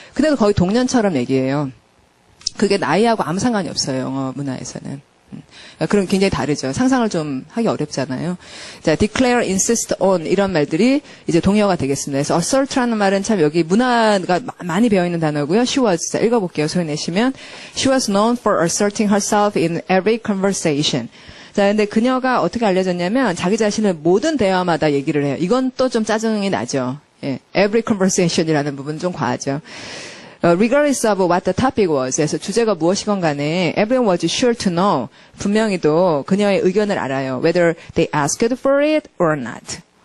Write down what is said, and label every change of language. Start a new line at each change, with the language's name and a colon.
Korean: 근데도 거의 동년처럼 얘기해요. 그게 나이하고 아무 상관이 없어요, 영어 문화에서는. 그럼 굉장히 다르죠. 상상을 좀 하기 어렵잖아요. 자, declare, insist on 이런 말들이 이제 동의어가 되겠습니다. 그래서 assert라는 말은 참 여기 문화가 많이 배어있는 단어고요.
English: She was,
Korean: 자, 읽어볼게요. 소리 내시면
English: She was known for asserting herself in every conversation.
Korean: 자, 근데 그녀가 어떻게 알려졌냐면 자기 자신을 모든 대화마다 얘기를 해요. 이건 또 좀 짜증이 나죠. 예, every conversation이라는 부분 좀 과하죠.
English: Regardless of what the topic was.
Korean: 그래서 주제가 무엇이건 간에
English: everyone was sure to know.
Korean: 분명히도 그녀의 의견을 알아요.
English: Whether they asked for it or not.